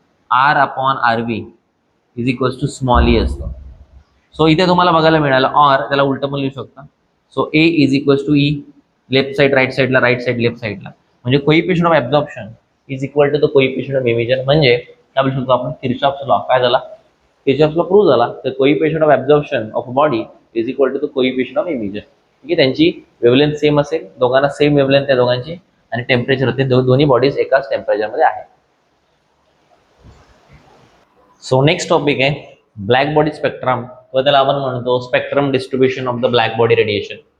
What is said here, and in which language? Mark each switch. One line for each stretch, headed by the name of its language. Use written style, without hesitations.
English: R upon R V is equals to small E असतो.
Marathi: So इथे तुम्हाला बघायला मिळालं ऑर, त्याला उलटं पण लिहू शकता. So A is equals to E, left side right साईडला, राईट साईड लेफ्ट साईडला, म्हणजे
English: Coefficient of absorption is equal to the coefficient of emission.
Marathi: म्हणजे काय बोलू शकतो आपण, किर्चॉफ्स लॉ. काय झाला, किर्चॉफ्स लॉ प्रूव्ह झाला.
English: तर coefficient of absorption of body is equal to the coefficient of emission.
Marathi: ठीक आहे, त्यांची वेव्हलेंथ सेम असेल, दोघांना सेम वेव्हलेंथ आहे दोघांची, आणि टेम्परेचर ते दोन्ही बॉडीज एकाच टेम्परेचरमध्ये आहे. सो नेक्स्ट टॉपिक आहे ब्लॅक बॉडी स्पेक्ट्रम, व त्याला आपण म्हणतो
English: Spectrum distribution of the black body radiation.